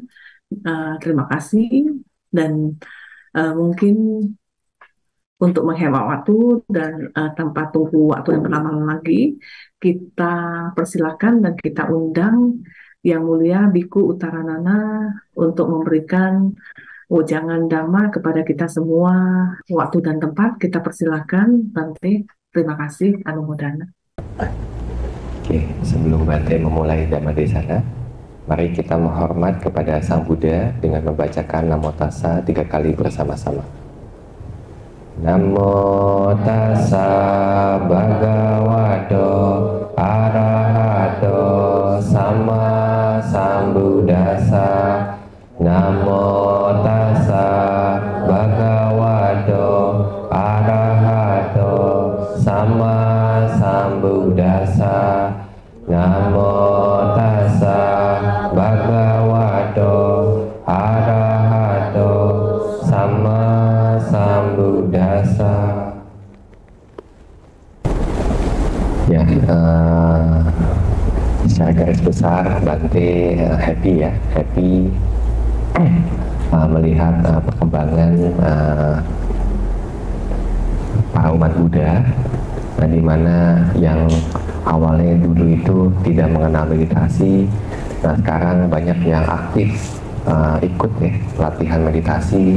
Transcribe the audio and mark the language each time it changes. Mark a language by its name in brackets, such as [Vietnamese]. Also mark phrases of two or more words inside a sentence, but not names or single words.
[Indonesian] Terima kasih, dan mungkin untuk menghemat waktu dan tanpa tunggu waktu yang berlama-lama lagi, kita persilakan dan kita undang Yang Mulia Biku Uttaranana untuk memberikan wejangan Dhamma kepada kita semua. Waktu dan tempat kita persilakan, Bante. Terima kasih, Anumodana. Oke, sebelum Bante memulai [Pali] Dhamma Desana, [Indonesian] mari kita menghormat kepada Sang Buddha dengan membacakan Namo Tassa 3 kali bersama-sama. [Pali] Namo Tassa Bhagavato Arahato Sama Sambuddhassa. Namo Tassa Bhagavato Arahato Sama Sambuddhassa. Namo Tassa Bhagavato Arahato Sama Sambuddhassa. [Indonesian] Ya, secara garis besar Bante happy melihat perkembangan para umat Buddha, di mana yang awalnya dulu itu tidak mengenal meditasi, nah sekarang banyak yang aktif ikut latihan meditasi.